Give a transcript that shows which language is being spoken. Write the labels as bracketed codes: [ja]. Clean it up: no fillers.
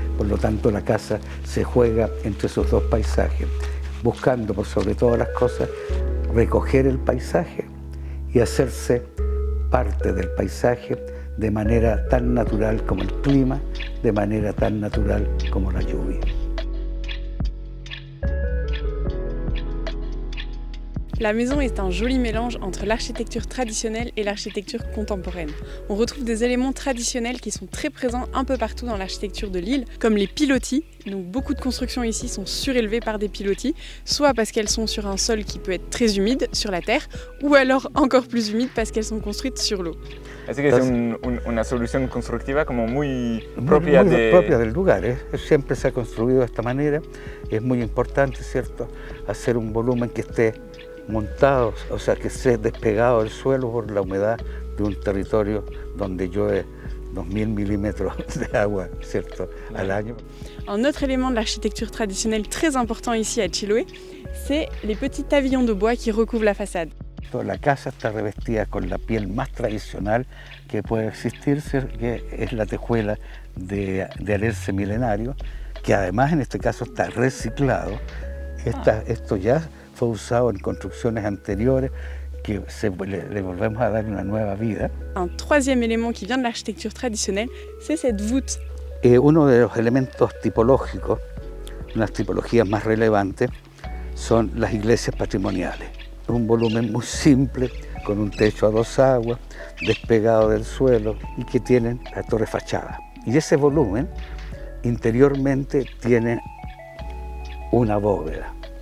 [es] Por lo tanto, la casa se juega entre esos dos paisajes, buscando, por sobre todas las cosas, recoger el paisaje y hacerse parte del paisaje de manera tan natural como el clima, de manera tan natural como la lluvia. [fr] La maison est un joli mélange entre l'architecture traditionnelle et l'architecture contemporaine. On retrouve des éléments traditionnels qui sont très présents un peu partout dans l'architecture de l'île, comme les pilotis. Donc beaucoup de constructions ici sont surélevées par des pilotis, soit parce qu'elles sont sur un sol qui peut être très humide, sur la terre, ou alors encore plus humide parce qu'elles sont construites sur l'eau. [es] Así que es una solución constructiva como muy propia propia del lugar, siempre se ha construido de esta manera. Es muy importante, ¿cierto?, hacer un volumen que esté montado, o sea, que esté despegado del suelo por la humedad de un territorio donde llueve 2000 milímetros de agua, ¿cierto?, al año. [fr] Un autre élément de l'architecture traditionnelle très important ici à Chiloé, c'est les petits pavillons de bois qui recouvrent la façade. [es] La casa está revestida con la piel más tradicional que puede existir, que es la tejuela de alerce milenario, que además en este caso está reciclado. Esto ya fue usado en construcciones anteriores que le volvemos a dar una nueva vida. [fr] Un troisième élément qui vient de l'architecture traditionnelle, c'est cette voûte. [es] Uno de los elementos tipológicos, unas tipologías más relevantes, son las iglesias patrimoniales. Un volumen muy simple, con un techo a dos aguas, despegado del suelo y que tienen la torre fachada. Y ese volumen interiormente tiene una bóveda.